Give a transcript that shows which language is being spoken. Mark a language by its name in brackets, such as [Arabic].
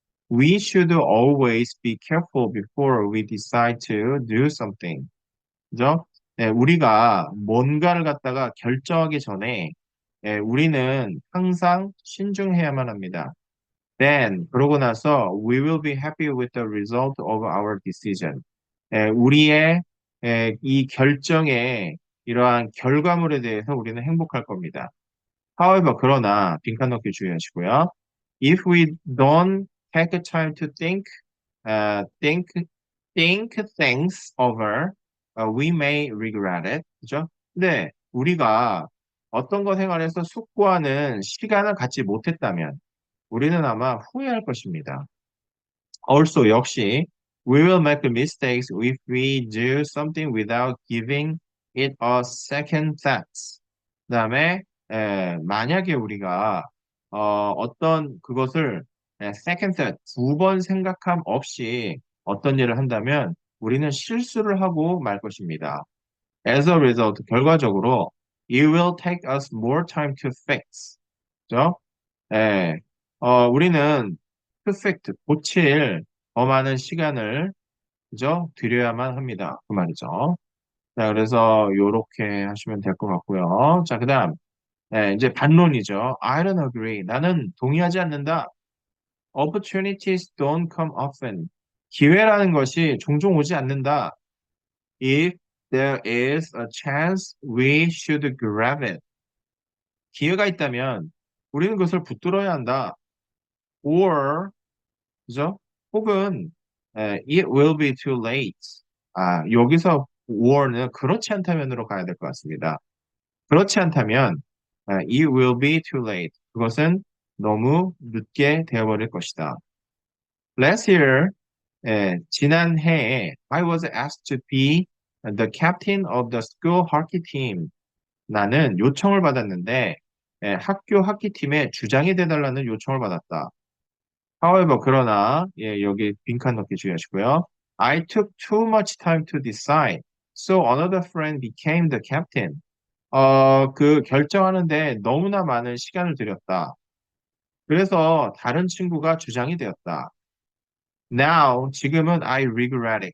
[English] We should always be careful before we decide to do something. [Korean] 그죠? 네, 우리가 뭔가를 갖다가 결정하기 전에 우리는 항상 신중해야만 합니다. [English] Then, [Korean] 그러고 나서 [English] we will be happy with the result of our decision. [Korean] 우리의 이 결정의 이러한 결과물에 대해서 우리는 행복할 겁니다. [English] However, [Korean] 그러나 빈칸 넣기 주의하시고요. [English] If we don't take time to uh, think, think things over, we may regret it. [Korean] 그죠? 근데 우리가 어떤 거 생활에서 숙고하는 시간을 갖지 못했다면 우리는 아마 후회할 것입니다. [English] Also, [Korean] 역시, [English] we will make mistakes if we do something without giving it a second thought. [Korean] 그다음에 만약에 우리가 어떤 그것을 [English] second thought, [Korean] 두 번 생각함 없이 어떤 일을 한다면 우리는 실수를 하고 말 것입니다. [English] As a result, [Korean] 결과적으로 [English] it will take us more time to fix. [Korean] 그죠? 예, 우리는 perfect, 고칠 더 많은 시간을 그죠? 들여야만 합니다. 그 말이죠. 자, 그래서 요렇게 하시면 될 것 같고요. 자, 그다음 이제 반론이죠. [English] I don't agree. [Korean] 나는 동의하지 않는다. [English] Opportunities don't come often. [Korean] 기회라는 것이 종종 오지 않는다. [English] If there is a chance, we should grab it. [Korean] 기회가 있다면 우리는 그것을 붙들어야 한다. Or 그죠? 혹은 [English] it will be too late. [Korean] 여기서 or는 그렇지 않다면으로 가야 될 것 같습니다. 그렇지 않다면 [English] it will be too late. [Korean] 그것은 너무 늦게 되어버릴 것이다. [English] Last year, [Korean] 지난해에 [English] I was asked to be the captain of the school hockey team. [Korean] 나는 요청을 받았는데 학교 하키팀의 주장이 돼달라는 요청을 받았다. [English] However, [Korean] 그러나 여기 빈칸 넣기 주의하시고요. [English] I took too much time to decide, so another friend became the captain. [Korean] 그 결정하는데 너무나 많은 시간을 들였다. 그래서 다른 친구가 주장이 되었다. [English] Now, [Korean] 지금은 [English] I regret it.